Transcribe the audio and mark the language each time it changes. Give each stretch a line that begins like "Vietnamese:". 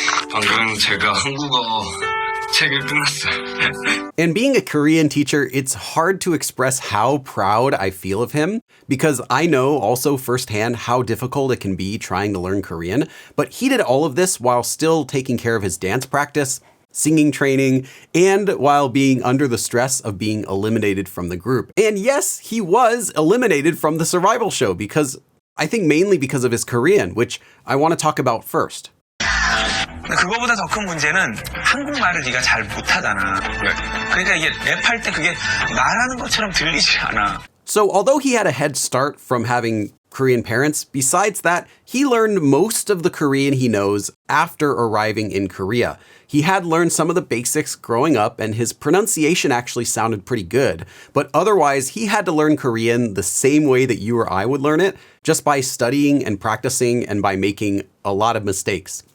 Korean: 방금 제가 한국어 책을 끝났어요.
English: And being a Korean teacher, it's hard to express how proud I feel of him, because I know also firsthand how difficult it can be trying to learn Korean. But he did all of this while still taking care of his dance practice, singing training, and while being under the stress of being eliminated from the group. And yes, he was eliminated from the survival show because I think mainly because of his Korean, which I want to talk about first.
Korean: 그거보다 더 큰 문제는 한국말을 네가 잘 못하잖아. 그러니까 이게 랩할 때 그게 말하는 것처럼 들리지 않아.
English: So although he had a head start from having Korean parents, besides that, he learned most of the Korean he knows after arriving in Korea. He had learned some of the basics growing up, and his pronunciation actually sounded pretty good. But otherwise, he had to learn Korean the same way that you or I would learn it, just by studying and practicing and by making a lot of mistakes.